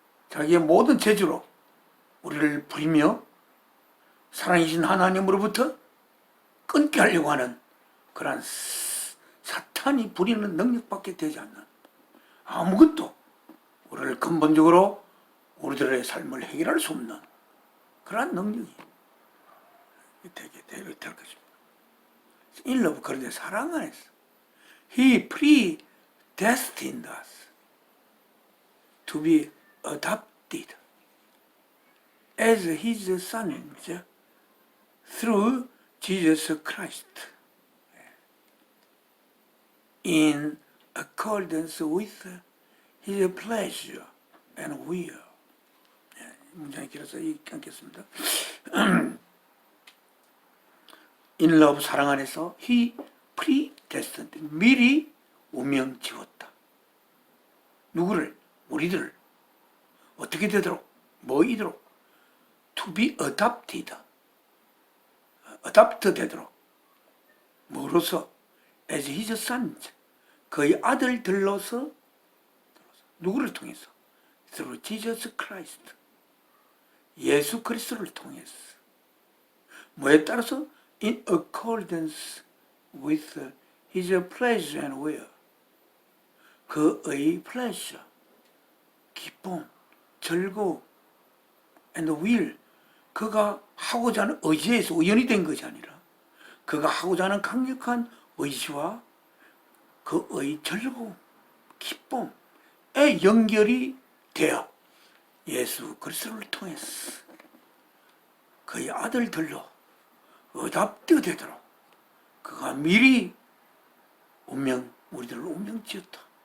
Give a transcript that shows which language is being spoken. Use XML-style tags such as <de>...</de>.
<ko>자기의 모든 재주로 우리를 부리며 사랑이신 하나님으로부터 끊게 하려고 하는 그러한 사탄이 부리는 능력밖에 되지 않는 아무것도 우리를 근본적으로 우리들의 삶을 해결할 수 없는 그러한 능력이 되게 될 것입니다.</ko> <en>In love,</en> <ko>그런데 사랑 안에서</ko> <en>He predestined us to be adopted as his sons through Jesus Christ in accordance with his pleasure and will.</en> <ko>문장이 길어서 읽지 않겠습니다.</ko> <en>In love,</en> <ko>사랑 안에서</ko> <en>he predestined,</en> <ko>미리 운명 지었다. 누구를? 우리들을. 어떻게 되도록? 뭐이도록?</ko> <en>To be adopted. adopt</en> <ko>되도록. 뭐로서?</ko> <en>As his sons.</en> <ko>그의 아들들로서. 누구를 통해서?</ko> <en>Through Jesus Christ.</en> <ko>예수 그리스도를 통해서. 뭐에 따라서?</ko> <en>In accordance with his pleasure and will.</en> <ko>그의 pleasure, 기쁨, 즐거움,</ko> <en>and will.</en> <ko>그가 하고자 하는 의지에서 우연이 된 것이 아니라 그가 하고자 하는 강력한 의지와 그의 즐거움, 기쁨에 연결이 되어 예수 그리스도를 통해서 그의 아들들로 어답되어 되도록 그가 미리 우리들을 운명 지었다.</ko>